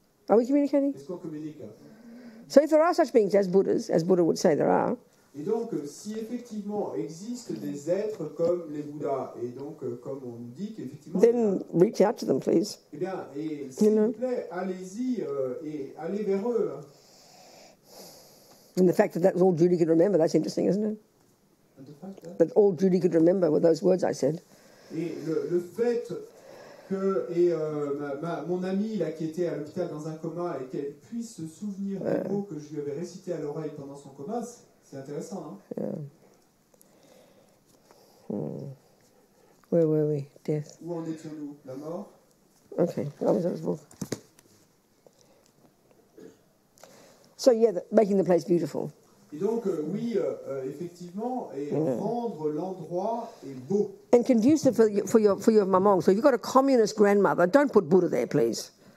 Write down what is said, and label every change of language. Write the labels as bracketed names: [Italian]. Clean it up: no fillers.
[English] Are we communicating? [French] Est-ce qu'on communique? [English] So if there are such beings as Buddhas, as Buddha would say there are, [French] Et donc, si effectivement existent des êtres comme les Bouddhas, et donc comme on nous dit qu'effectivement, [English] then reach out to them, please. [French] eh bien, et s'il vous plaît, allez-y et allez vers eux. [English] And the fact that that's all Judy could remember, that's interesting, isn't it? That all Judy could remember were those words I said. [French] Et le fait que mon amie là, qui était à l'hôpital dans un coma et qu'elle puisse se souvenir des mots que je lui avais récités à l'oreille pendant son coma, c'est intéressant, hein? [English] Where were we? Death. [French] Où en étions-nous? La mort? [English] Okay. So yeah, making the place beautiful. [French] Et donc, oui, effectivement, et rendre l'endroit est beau. [English] And conducive for your mamong. So if you've got a communist grandmother, don't put Buddha there, please.